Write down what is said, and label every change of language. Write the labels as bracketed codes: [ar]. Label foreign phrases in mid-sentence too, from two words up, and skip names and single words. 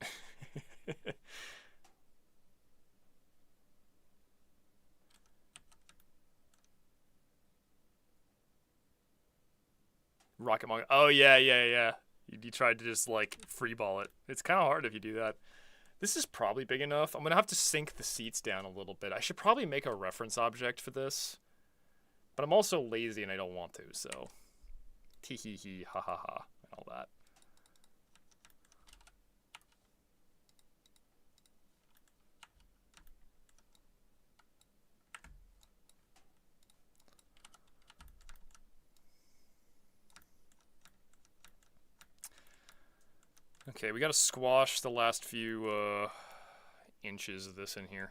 [en] Rocket Monk. Oh, yeah. You tried to just, like, freeball it. It's kind of hard if you do that. This is probably big enough. I'm going to have to sink the seats down a little bit. I should probably make a reference object for this. But I'm also lazy and I don't want to, so... Tee hee hee, ha ha ha, and all that. Okay, we gotta squash the last few inches of this in here.